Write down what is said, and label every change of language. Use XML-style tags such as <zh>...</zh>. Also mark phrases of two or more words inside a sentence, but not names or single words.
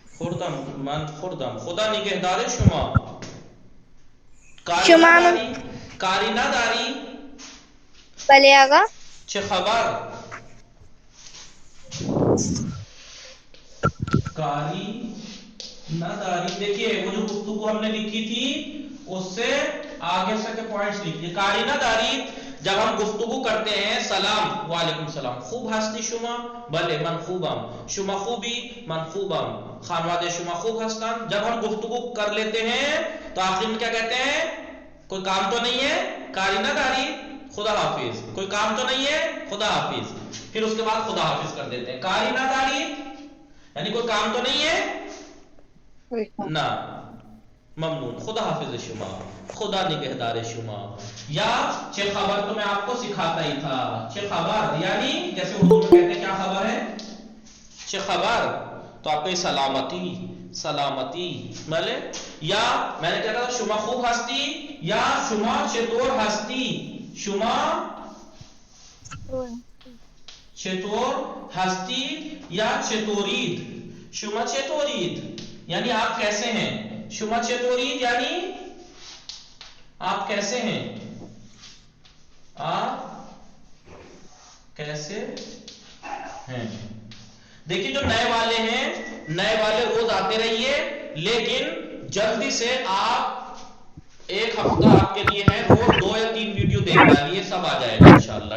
<fa>خوردم، من خوردم. خدا نگهدار شما. کاری شما هم- نداری؟ کاری نداری؟ بله آقا. چه خبر؟ کاری نداری.</fa> <ur>دیکھیے وہ جو گفتگو ہم نے لکھی تھی اس سے آگے سے کے پوائنٹس لکھیے.</ur> <fa>کاری نداری</fa> <ur>جب ہم گفتگو کرتے ہیں</ur> <ar>سلام وعلیکم السلام.</ar> <fa>خوب هستی شما؟ بله من خوبم. شما خوبی؟ من خوبم. خانواده شما خوب هستن؟</fa> <ur>جب ہم گفتگو کر لیتے ہیں تو آخر میں کیا کہتے ہیں؟ کوئی کام تو نہیں ہے؟</ur> <fa>کاری نداری؟</fa> <ur>خدا حافظ. کوئی کام تو نہیں ہے؟ خدا حافظ. پھر اس کے بعد خدا حافظ کر دیتے ہیں.</ur> <fa>کاری نداری</fa> <ur>یعنی کوئی کام تو نہیں ہے نا.</ur> <fa>ممنون. خدا حافظ شما. خدا نگہدار شما.</fa> <ur>یا</ur> <fa>چه خبر</fa> <ur>تو میں آپ کو سکھاتا ہی تھا.</ur> <fa>چه خبر</fa> <ur>یعنی جیسے اردو میں کہتے ہیں کیا خبر ہے؟</ur> <fa>چه خبر</fa> <ur>تو آپ کو سلامتی سلامتی. بله یا میں نے کہا تھا</ur> <fa>شما خوب ہستی</fa> <ur>یا</ur> <fa>شما چطور ہستی. شما چطور ہستی یا چطورید. شما چطورید</fa> <ur>یعنی آپ کیسے ہیں.</ur> <fa>شما چطورید</fa> <ur>یعنی آپ کیسے ہیں. آپ کیسے ہیں. دیکھیے جو نئے والے ہیں نئے والے روز آتے رہیے لیکن جلدی سے آپ ایک ہفتہ آپ کے لیے ہے روز 2 یا 3 ویڈیو دیکھ ڈالیے سب آ جائے گا</ur> <ar>انشاءاللہ.</ar>